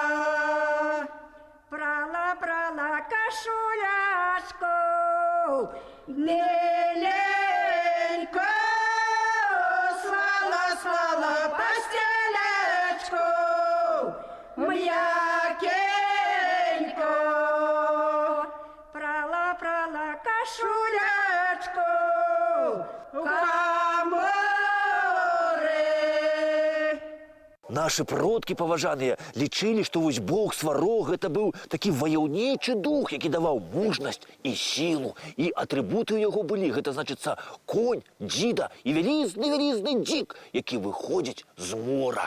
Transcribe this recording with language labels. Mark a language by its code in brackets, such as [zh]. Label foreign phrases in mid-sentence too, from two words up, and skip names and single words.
[uk] Прала кашулячку миленько, слала постелячку м'якенько. Прала кашулячку в каморы. [be] Нашы продкі паважаныя лічылі, што вось бог Сварог гэта быў такі ваяўнічы дух, які даваў мужнасць і сілу. І атрыбуты ў яго былі, гэта значыцца конь, дзіда і вялізны дзік, які выходзіць з мора.